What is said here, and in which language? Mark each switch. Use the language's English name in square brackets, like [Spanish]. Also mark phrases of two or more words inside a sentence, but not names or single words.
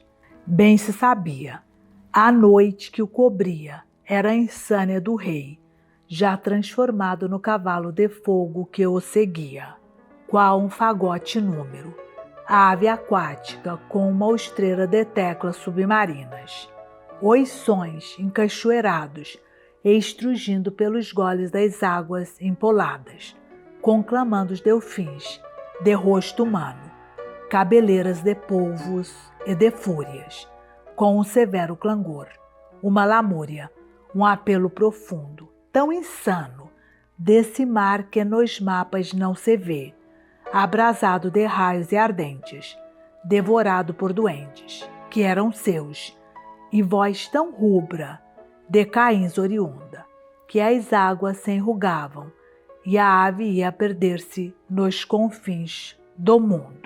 [Portuguese] Bem se sabia, a noite que o cobria era a insânia do rei, já transformado no cavalo de fogo que o seguia, qual um fagote número, a ave aquática com uma ostreira de teclas submarinas, oições encachoeirados, estrugindo pelos goles das águas empoladas, conclamando os delfins, de rosto humano, cabeleiras de polvos e de fúrias, com um severo clangor, uma lamúria, um apelo profundo, tão insano, desse mar que nos mapas não se vê, abrasado de raios e ardentes, devorado por duendes, que eram seus, e voz tão rubra, de Caíns oriunda, que as águas se enrugavam, e a ave ia perder-se nos confins do mundo.